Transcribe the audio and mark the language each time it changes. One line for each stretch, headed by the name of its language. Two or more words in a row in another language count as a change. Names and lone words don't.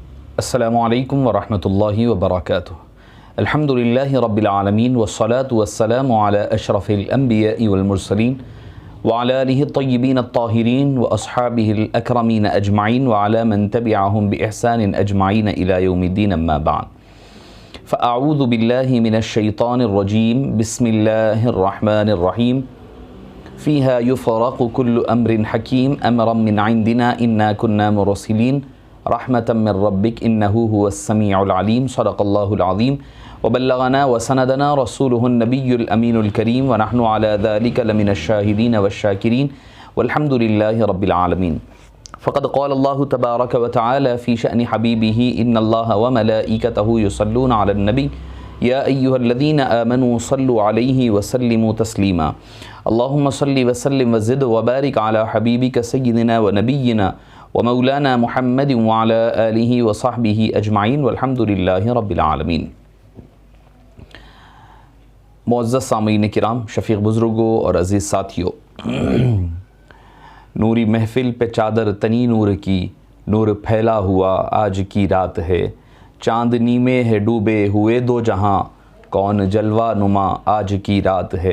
Arabic: السلام عليكم ورحمة الله وبركاته. الحمد لله رب العالمين والصلاة والسلام على أشرف الأنبياء والمرسلين وعلى آله طيبين الطاهرين وأصحابه الأكرمين أجمعين وعلى من تبعهم بإحسان أجمعين إلى يوم الدين أما بعد. فأعوذ بالله من الشيطان الرجيم. بسم الله الرحمن الرحيم. فيها يفرق كل أمر حكيم أمرا من عندنا إنا كنا مرسلين رحمة من ربك إنه هو السميع العليم. صدق الله العظيم وبلغنا وسندنا رسوله النبي الأمين الكريم ونحن على ذلك لمن الشاهدين والشاكرين والحمد لله رب العالمين. فقد قال الله تبارك وتعالى في شأن حبيبه إن الله وملائكته يصلون على النبي يا أيها الذين آمنوا صلوا عليه وسلموا تسليما. اللهم صل وسلم وزد وبارك على حبيبك سيدنا ونبينا ومولانا محمد وعلى آله وصحبه أجمعين والحمد لله رب العالمين.
Urdu: معزز سامعین کرام، شفیق بزرگوں اور عزیز ساتھیوں، نوری محفل پہ چادر تنی نور کی، نور پھیلا ہوا آج کی رات ہے. چاندنی میں ہے ڈوبے ہوئے دو جہاں، کون جلوہ نما آج کی رات ہے.